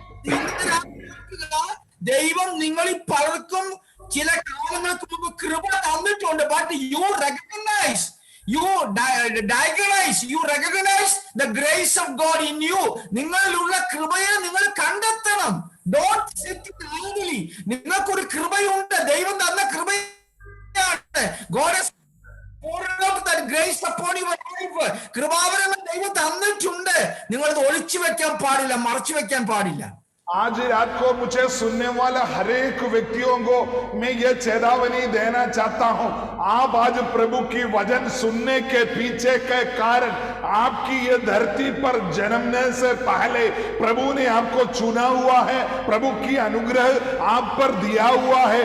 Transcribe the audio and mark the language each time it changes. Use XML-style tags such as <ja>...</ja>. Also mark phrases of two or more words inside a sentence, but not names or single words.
<ml>ദൈവം നിങ്ങളിൽ പലർക്കും ചില കാലങ്ങൾക്ക് മുമ്പ് കൃപ തന്നിട്ടുണ്ട്.</ml> <en>But you recognize, you diagnose, you recognize the grace of God in you.</en> <ml>നിങ്ങളിലുള്ള കൃപയെ നിങ്ങൾ കണ്ടെത്തണം.</ml> <en>Don't sit idly.</en> <ml>നിങ്ങൾക്കൊരു കൃപയുണ്ട്, ദൈവം തന്ന കൃപയാണ്.</ml> <en>God has poured out that grace upon your life.</en> <ml>കൃപാവരങ്ങൾ ദൈവം തന്നിട്ടുണ്ട്. നിങ്ങളത് ഒളിച്ചു വെക്കാൻ പാടില്ല, മറച്ചു വെക്കാൻ പാടില്ല.</ml> <hi>आज रात को मुझे सुनने वाला हर एक व्यक्तियों को मैं ये चेतावनी देना चाहता हूं, आप आज प्रभु की वचन सुनने के पीछे के कारण आपकी ये धरती पर जन्मने से पहले प्रभु ने आपको चुना हुआ है, प्रभु की अनुग्रह आप पर दिया हुआ है।</hi>